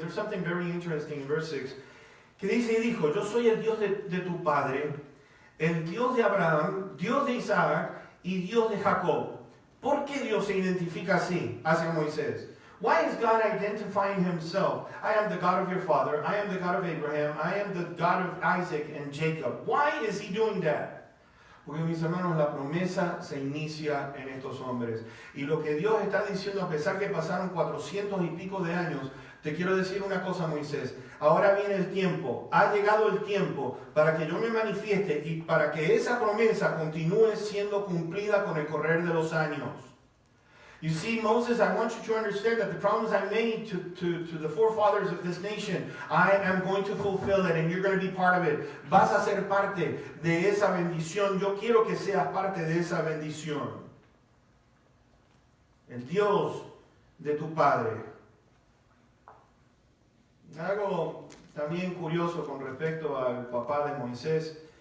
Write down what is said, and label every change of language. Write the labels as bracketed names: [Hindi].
[English] There's something very interesting in verse 6. [Spanish] Que dice y dijo, yo soy el Dios de tu padre, el Dios de Abraham, Dios de Isaac y Dios de Jacob. ¿Por qué Dios se identifica así hacia Moisés? [English] Why is God identifying Himself? I am the God of your father, I am the God of Abraham, I am the God of Isaac and Jacob. Why is He doing that? [Spanish] Porque, mis hermanos, la promesa se inicia en estos hombres. Y lo que Dios está diciendo, a pesar que pasaron 400 y pico de años, te quiero decir una cosa, Moisés. Ahora viene el tiempo, ha llegado el tiempo para que yo me manifieste y para que esa promesa continúe siendo cumplida con el correr de los años. [English] You see, Moses, I want you to understand that the promise I made to the forefathers of this nation, I am going to fulfill it and you're going to be part of it. [Spanish] Vas a ser parte de esa bendición. Yo quiero que seas parte de esa bendición. El Dios de tu padre. Algo también curioso con respecto al papá de Moisés.